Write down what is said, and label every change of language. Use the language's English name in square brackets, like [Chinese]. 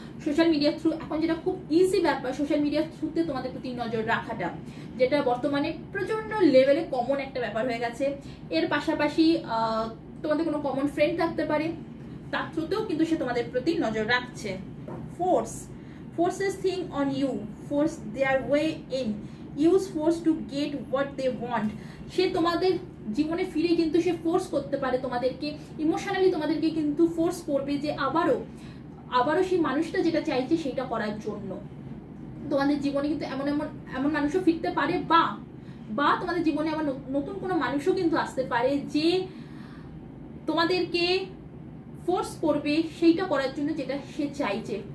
[Bangla] Social মিডিয়ার through এখন যেটা খুব ইজি ব্যাপার, সোশ্যাল মিডিয়ার থ্রুতে তোমাদের প্রতি নজর রাখাটা, যেটা বর্তমানে প্রচন্ড লেভেলে কমন একটা ব্যাপার হয়ে গেছে। এর পাশাপাশি তোমাদের কোনো কমন ফ্রেন্ড থাকতে পারে, তার থ্রুতেও কিন্তু সে তোমাদের প্রতি নজর রাখছে। [English] forces thing on you, force their way in, use force to get what they want। [Bangla] সে তোমাদের জীবনে ফিরে কিন্তু সে ফোর্স করতে পারে তোমাদেরকে, ইমোশনালি তোমাদেরকে কিন্তু ফোর্স করবে যে আবারও সেই মানুষটা যেটা চাইছে সেটা করার জন্য। তোমাদের জীবনে কিন্তু এমন মানুষও ফিরতে পারে, বা তোমাদের জীবনে আবার নতুন কোনো মানুষও কিন্তু আসতে পারে যে তোমাদেরকে ফোর্স করবে সেইটা করার জন্য যেটা সে চাইছে।